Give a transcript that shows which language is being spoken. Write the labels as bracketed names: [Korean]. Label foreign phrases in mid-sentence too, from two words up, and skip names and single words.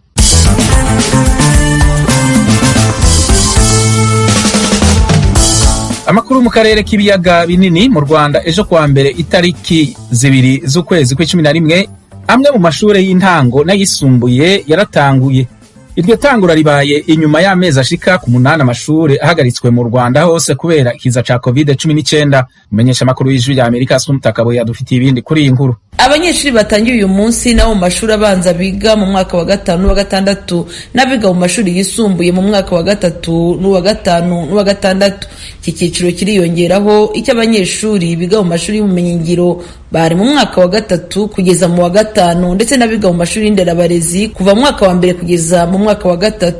[Rundi] Amakuru mu karere k'ibiyaga binini mu Rwanda ejo kuwa mbere itariki 2 z'ukwezi kwa11 amwe mu mashure y'intango n'ayisumbuye yaratanguye. Iryo tangura ribaye inyuma y'amezi ashika ku 8 amashure ahagaritswe mu Rwanda hose kubera ikiza ca COVID-19. Umenyesha makuru y'ijwi rya Amerika Asumtakabo yadufitiye ibindi kuri iyi nkuru. [Kinyarwanda] Abanyeshuri batangiye uyu munsi nabo mu mashuri abanza biga mu mwaka wa 5 n'uwa 6 n'abiga mu mashuri yisumbuye mu mwaka wa 3 n'uwa 5 n'uwa 6. Iki cyiciro kiriyongeraho icyo abanyeshuri biga mu mashuri y'ubumenyingiro bari mu mwaka wa 3 kugeza mu wa 5 ndetse n'abiga mu mashuri y'inderabarezi kuva mu mwaka wa 1 kugeza mu mwaka wa 3.